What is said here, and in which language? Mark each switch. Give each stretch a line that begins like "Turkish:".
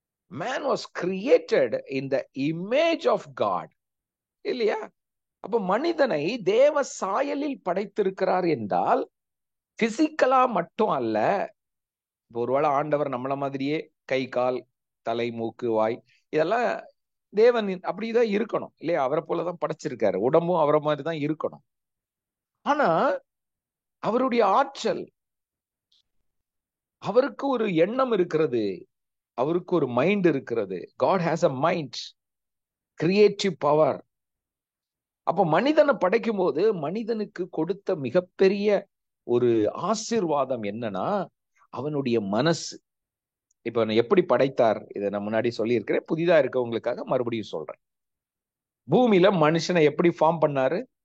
English: Man was created in the image of God.
Tamil: இல்லையா? அப்ப மனிதனை தேவ சாயலில் படைத்திருக்கிறார் என்றால் பிசிக்கலா மட்டும் அல்ல. ஒருவேளை ஆண்டவர் நம்மள மாதிரியே கை, கால், தலை, மூக்கு, வாய் இதெல்லாம் தேவன் அப்படிதான் இருக்கணும் இல்லையா? அவரை போலதான் படைச்சிருக்காரு, உடம்பும் அவரை மாதிரிதான் இருக்கணும். ஆனா அவருடைய ஆற்றல், அவருக்கு ஒரு எண்ணம் இருக்கிறது, அவருக்கு ஒரு மைண்ட் இருக்கிறது.
English: God has a mind, creative power.
Tamil: அப்ப மனிதனை படைக்கும் போது மனிதனுக்கு கொடுத்த மிகப்பெரிய ஒரு ஆசீர்வாதம் என்னன்னா அவனுடைய மனசு. இப்ப எப்படி படைத்தார் இதை நான் முன்னாடி சொல்லியிருக்கிறேன், புதிதா இருக்கவங்களுக்காக மறுபடியும் சொல்றேன். பூமியில மனுஷனை எப்படி ஃபார்ம் பண்ணாரு?